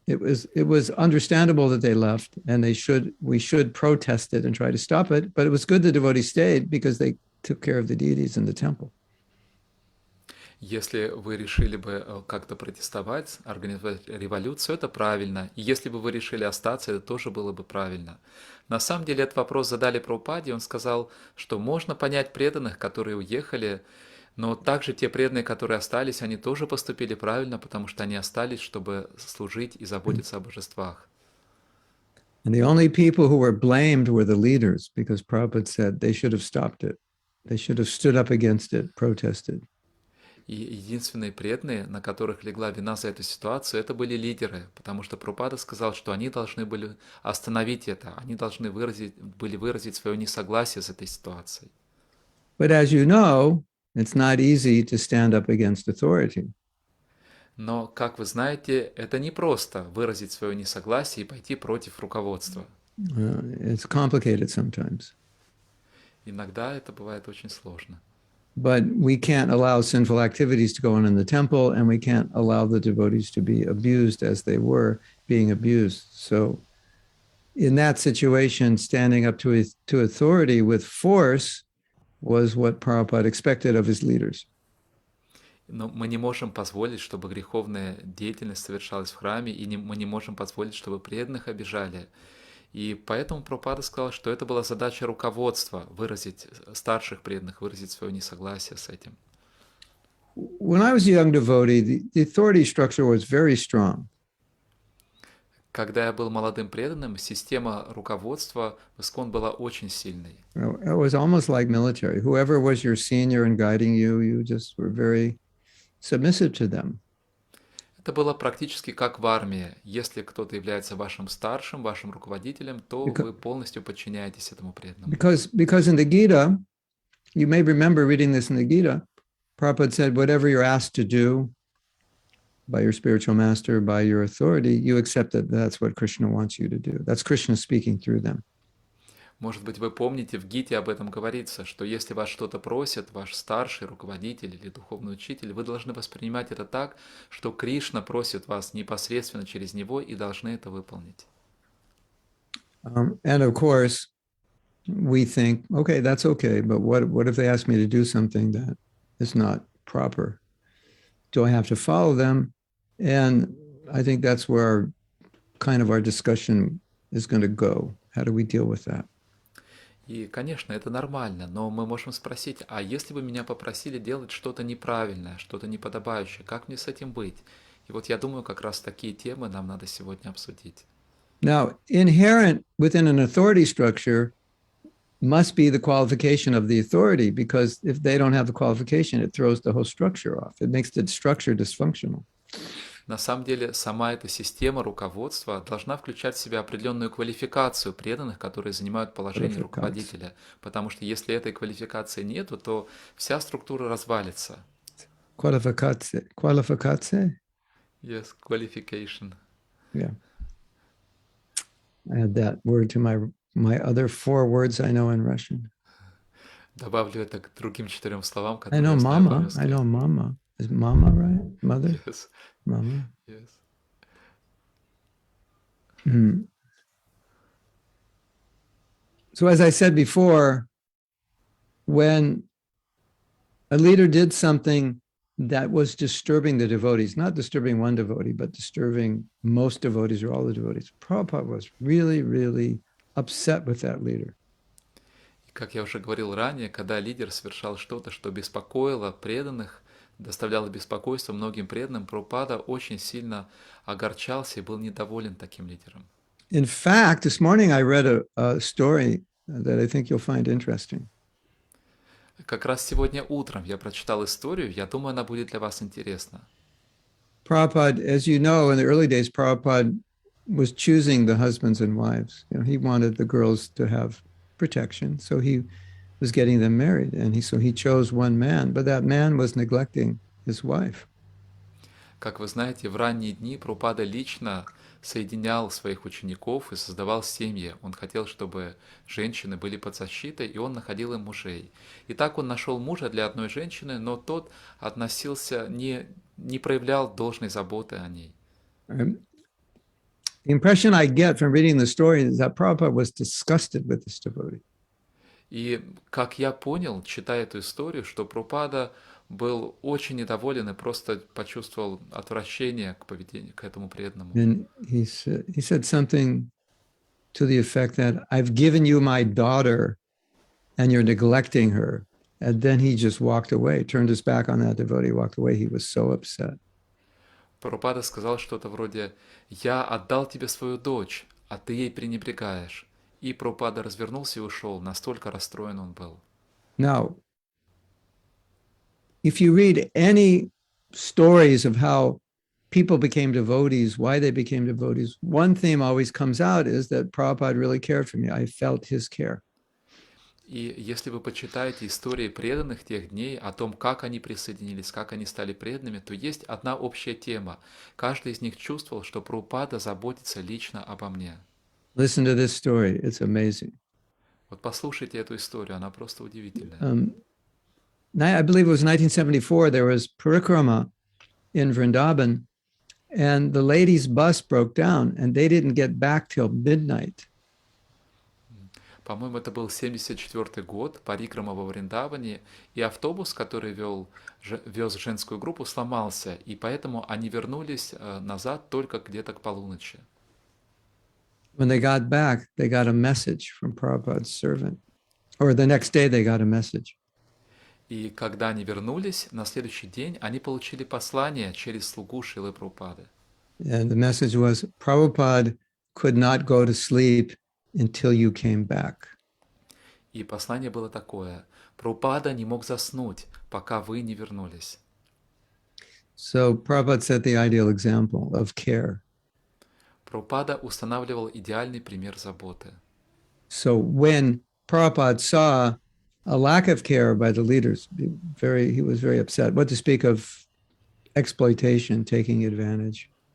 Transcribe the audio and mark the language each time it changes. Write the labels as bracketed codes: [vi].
[en] It was understandable that they left, and we should protest it and try to stop it. But it was good the devotees stayed because they took care of the deities in the temple. [ru] Если вы решили бы как-то протестовать, организовать революцию, это правильно. И если бы вы решили остаться, это тоже было бы правильно. На самом деле этот вопрос задали Прабхупаде, и он сказал, что можно понять преданных, которые уехали, но также те преданные, которые остались, они тоже поступили правильно, потому что они остались, чтобы служить и заботиться о божествах. [en] And the only people who were blamed were the leaders, because Prabhupada said they should have stopped it. They should have stood up against it, protested. [ru] И единственные преданные, на которых легла вина за эту ситуацию, это были лидеры, потому что Прабхупада сказал, что они должны были остановить это, они должны были выразить свое несогласие с этой ситуацией. [en] But as you know, it's not easy to stand up against authority. [ru] Но, как вы знаете, это не просто выразить свое несогласие и пойти против руководства. [en] It's complicated sometimes. [ru] Иногда это бывает очень сложно. [en] But we can't allow sinful activities to go on in the temple, and we can't allow the devotees to be abused as they were being abused. So in that situation, standing up to authority with force was what Prabhupada expected of his leaders. [ru] Но мы не можем позволить, чтобы греховная деятельность совершалась в храме, и мы не можем позволить, чтобы преданных обижали. И поэтому Прабхупада сказал, что это была задача руководства, выразить старших преданных, выразить свое несогласие с этим. [en] When I was a young devotee, the authority structure was very strong. [ru] Когда я был молодым преданным, система руководства в ИСККОН была очень сильной. [en] It was almost like military. Whoever was your senior and guiding you, you just were very submissive to them. [ru] Это было практически как в армии. Если кто-то является вашим старшим, вашим руководителем, то вы полностью подчиняетесь этому преданному. [en] Because in the Gita, you may remember reading this in the Gita, Prabhupada said, whatever you're asked to do by your spiritual master, by your authority, you accept that that's what Krishna wants you to do. That's Krishna speaking through them. [ru] Может быть, вы помните, в Гите об этом говорится, что если вас что-то просит, ваш старший руководитель или духовный учитель, вы должны воспринимать это так, что Кришна просит вас непосредственно через него и должны это выполнить. [en] And of course, we think, okay, that's okay, but what if they ask me to do something that is not proper? Do I have to follow them? And I think that's where our discussion is going to go. How do we deal with that? [ru] И, конечно, это нормально, но мы можем спросить, а если бы меня попросили делать что-то неправильное, что-то неподобающее, как мне с этим быть? И вот я думаю, как раз такие темы нам надо сегодня обсудить. [en] Now, inherent within an authority structure must be the qualification of the authority, because if they don't have the qualification, it throws the whole structure off. It makes the structure dysfunctional. [ru] На самом деле, сама эта система руководства должна включать в себя определенную квалификацию преданных, которые занимают положение руководителя. Потому что если этой квалификации нету, то вся структура развалится. [en] Qualification. Yes, qualification. Yeah. I add that word to my other 4 words I know in Russian. [ru] Добавлю это к другим 4 словам, [en] I [ru] которые [en] know [ru] я знаю [en] mama. [ru] по-русски. [en] I know mama. Is mama right? Mother? Yes. Mama. Yes. So as I said before, when a leader did something that was disturbing the devotees, not disturbing one devotee, but disturbing most devotees or all the devotees. Prabhupada was really, really upset with that leader. [ru] И как я уже говорил ранее, когда лидер совершал что-то, что беспокоило преданных, доставляло беспокойство многим преданным, Прабхупада очень сильно огорчался и был недоволен таким лидером. [en] In fact, this morning I read a story that I think you'll find interesting. [ru] Как раз сегодня утром я прочитал историю, я думаю, она будет для вас интересна. [en] Prabhupada, as you know, in the early days, Prabhupada was choosing the husbands and wives. You know, he wanted the girls to have protection, so he was getting them married, and he chose one man, but that man was neglecting his wife. [ru] Как вы знаете, в ранние дни Прабхупада лично соединял своих учеников и создавал семьи. Он хотел, чтобы женщины были под защитой, и он находил им мужей. И так он нашел мужа для одной женщины, но тот относился, не проявлял должной заботы о ней. [en] The impression I get from reading the story is that Prabhupada was disgusted with this devotee. [ru] И как я понял, читая эту историю, что Прабхупада был очень недоволен и просто почувствовал отвращение к поведению, к этому преданному. [en] And he said something to the effect that I've given you my daughter and you're neglecting her. And then he just walked away, turned his back on that devotee, walked away. He was so upset. [ru] Прабхупада сказал что-то вроде «Я отдал тебе свою дочь, а ты ей пренебрегаешь». И Прабхупада развернулся и ушел, настолько расстроен он был. [en] Now, if you read any stories of how people became devotees, why they became devotees, one theme always comes out is that Prabhupada really cared for me. I felt his care. [ru] И если вы почитаете истории преданных тех дней, о том, как они присоединились, как они стали преданными, то есть одна общая тема. Каждый из них чувствовал, что Прабхупада заботится лично обо мне. [en] Listen to this story. It's amazing. [ru] Вот послушайте эту историю, она просто удивительная. [en] I believe it was 1974, there was Parikrama in Vrindavan, and the ladies' bus broke down, and they didn't get back till midnight. [ru] По-моему, это был 74 год, Парикрама во Вриндаване, и автобус, который вез женскую группу, сломался, и поэтому они вернулись назад только где-то к полуночи. [en] When they got back, they got a message from Prabhupada's servant, or the next day they got a message. [ru] И когда они вернулись, на следующий день они получили послание через слугу Шрилы Прабхупады. [en] And the message was, Prabhupada could not go to sleep until you came back. [ru] И послание было такое: Прабхупада не мог заснуть, пока вы не вернулись. [en] So Prabhupada set the ideal example of care. [ru] Прабхупада устанавливал идеальный пример заботы. [en] So when Prabhupada saw a lack of care by the leaders, he was very upset. What to speak of exploitation, taking advantage.